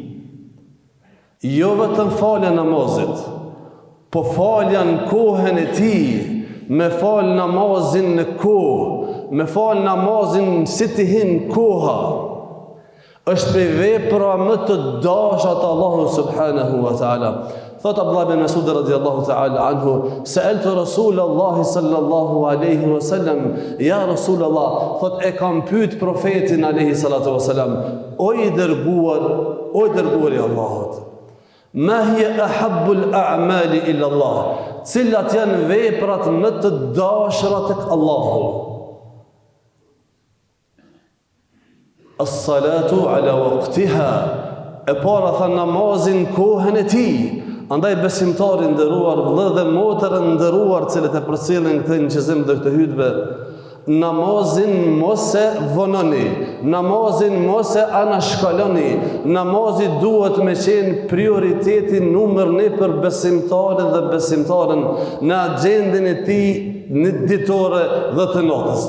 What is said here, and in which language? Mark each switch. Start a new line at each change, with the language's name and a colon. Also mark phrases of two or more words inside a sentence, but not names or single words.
Albanian: Jo vetëm falja namazit, po falja në kohën e tij, me fal namazin në kohë, me fal namazin si të hin koha. Është prej vepra më të dashura të Allahut
Arabic: سبحانه وتعالى. Thot عبد الله بن مسعود رضي الله تعالى عنه، سألت رسول الله صلى الله عليه وسلم، يا رسول الله,
Albanian: thot e kam pyet profetin
Arabic: عليه الصلاة والسلام,
Albanian: o i dërguar i Allahut,
Arabic: ما هي أحب الأعمال إلى الله,
Albanian: cilat janë veprat më të dashura tek Allahu?
Arabic: الصلاة على وقتها,
Albanian: e para tha namazin kohën e tij. Andaj besimtari nderuar, vëllë dhe motër nderuar, cilët e përcjellin këtë nxezim dhe këtë hutbë, namazin mos e vononi, namazin mos e anashkaloni, namazi duhet me qenë prioriteti numër 1 për besimtarin dhe besimtaren në agjendën e tij në ditore dhe të natës.